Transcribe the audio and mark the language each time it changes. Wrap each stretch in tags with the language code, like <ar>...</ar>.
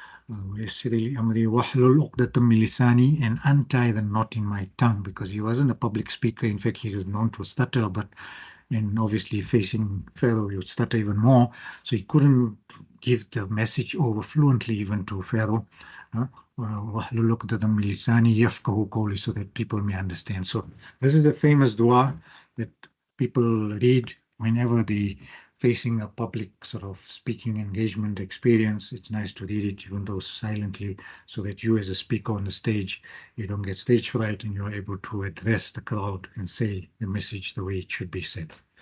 <ar>وَيَسِّرْ لِي أَمْرِي وَاحْلُلْ عُقْدَةً مِّن لِسَانِي,</ar> <en>and untie the knot in my tongue, because he wasn't a public speaker. In fact, he was known to stutter, but and obviously facing Pharaoh, he would stutter even more. So he couldn't give the message over fluently even to Pharaoh.</en> <ar>وَاحْلُلْ عُقْدَةً مِّن لِسَانِي يَفْقَهُ قَوْلِي,</ar> <en>so that people may understand. So this is a famous dua that people read whenever they facing a public sort of speaking engagement experience. It's nice to read it, even though silently, so that you as a speaker on the stage, you don't get stage fright and you're able to address the crowd and say the message the way it should be said.</en>